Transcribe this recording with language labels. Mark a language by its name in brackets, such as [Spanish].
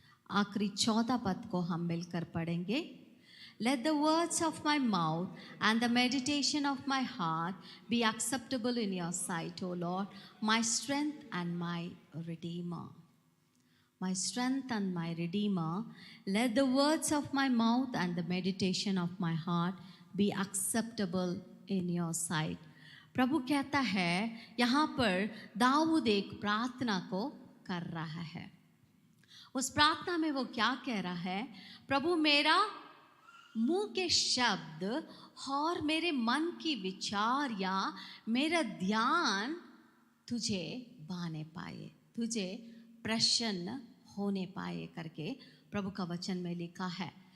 [Hindi] आखिरी 14 पद को हम मिलकर पढ़ेंगे. [English] Let the words of my mouth and the meditation of my heart be acceptable in your sight, O Lord, my strength and my redeemer. My strength and my redeemer. Let the words of my mouth and the meditation of my heart be acceptable in your sight. [Hindi] प्रभु कहता है, यहाँ पर दाऊद एक प्रार्थना को कर रहा है. उस प्रार्थना में वो क्या कह रहा है? प्रभु, मेरा मुंह के शब्द और मेरे मन की विचार या मेरा ध्यान तुझे भाने पाए, तुझे प्रसन्न होने पाए करके प्रभु का वचन में लिखा है.